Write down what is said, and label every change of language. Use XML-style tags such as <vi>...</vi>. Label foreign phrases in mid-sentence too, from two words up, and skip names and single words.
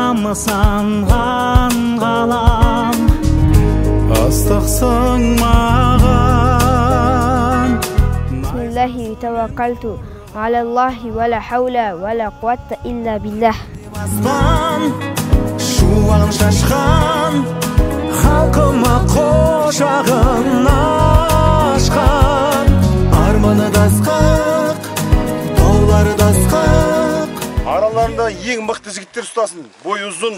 <kk>санған ғалам ыстықсың маған.</kk> <ar>بسم الله توكلت على الله ولا حول ولا قوة إلا بالله.</ar> <kk>Аспан шуағын шашқан, халқыма қошағын ашқан, арманы дасқақ, таулары дасқақ. Араларында ең мықты жігіттер ұстасын, бой ұзын.</kk>